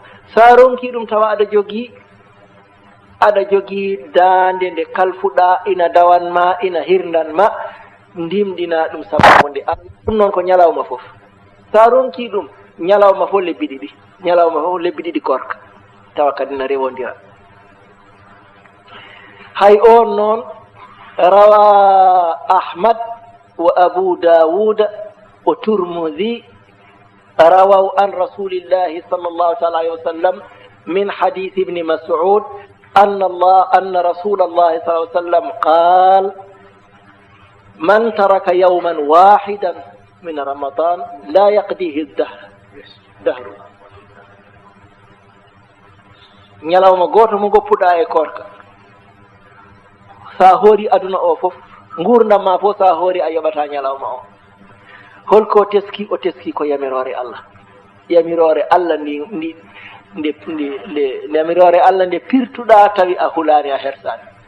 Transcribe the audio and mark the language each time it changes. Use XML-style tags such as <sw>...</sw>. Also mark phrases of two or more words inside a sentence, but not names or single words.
<ff>Sa ronki ɗum tawa aɗa jogii daande nde kalfuɗa ina dawanma ina hirdanma ndimɗina ɗum sababu nde ɗum noon ko ñalawma fof. Sa ronki ɗum ñalawma fof lebbi ɗiɗi korka tawa kadi na rewondira. hay on noon</ff> <ar>رواه أحمد وأبو داود والترمذي رووا عن رسول الله صلى الله تعالى عليه وسلم من حديث ابن مسعود أن رسول الله صلى الله عليه وسلم قال من ترك يوما واحدا من رمضان لا يقضيه الدهر</ar> <ff>ñalawma goto mo goppuɗa e korka sa hoori aduna o fof gurdam ma fof sa hoori a yoɓata ñalawma o. holko teski o teski ko yamirore Allah ndi yamirore Allah nde pirtuɗa tawi a hulani a hersani.</ff>